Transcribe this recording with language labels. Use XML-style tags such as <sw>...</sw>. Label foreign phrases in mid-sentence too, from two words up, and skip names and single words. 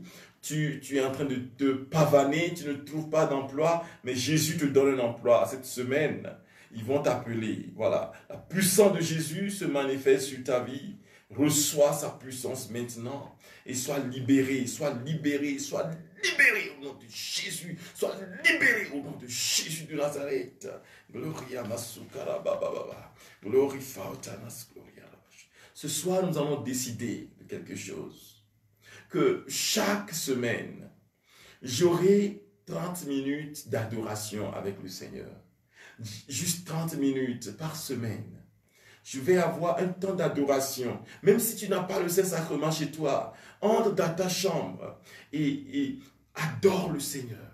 <fr>Tu es en train de te pavaner, tu ne trouves pas d'emploi, mais Jésus te donne un emploi cette semaine. Ils vont t'appeler. Voilà. La puissance de Jésus se manifeste sur ta vie. Reçois sa puissance maintenant et sois libéré, sois libéré, sois libéré au nom de Jésus. Sois libéré au nom de Jésus de Nazareth. Gloria masukara baba. Glory fautanas gloria. Ce soir, nous allons décider de quelque chose. Que chaque semaine, j'aurai 30 minutes d'adoration avec le Seigneur. Juste 30 minutes par semaine. Je vais avoir un temps d'adoration. Même si tu n'as pas le Saint-Sacrement chez toi, entre dans ta chambre et adore le Seigneur.</fr>